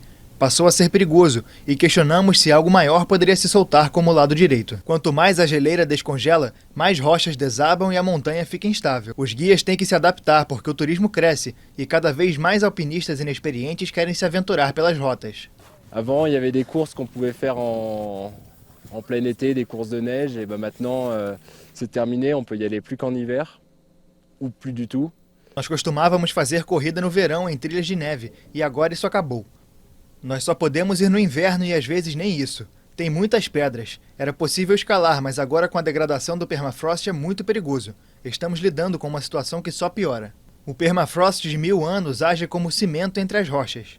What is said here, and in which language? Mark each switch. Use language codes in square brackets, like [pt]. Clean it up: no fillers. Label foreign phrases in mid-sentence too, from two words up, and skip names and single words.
[pt] Passou a ser perigoso e questionamos se algo maior poderia se soltar como o lado direito. Quanto mais a geleira descongela, mais rochas desabam e a montanha fica instável. Os guias têm que se adaptar porque o turismo cresce e cada vez mais alpinistas inexperientes querem se aventurar pelas rotas. [fr] Avant, il y avait des courses qu'on pouvait faire en plein été, des courses de neige, et maintenant c'est terminé, on peut y aller plus qu'en hiver ou plus du tout. [pt] Nós costumávamos fazer corrida no verão em trilhas de neve e agora isso acabou. Nós só podemos ir no inverno e às vezes nem isso. Tem muitas pedras. Era possível escalar, mas agora com a degradação do permafrost é muito perigoso. Estamos lidando com uma situação que só piora. O permafrost de 1000 anos age como cimento entre as rochas.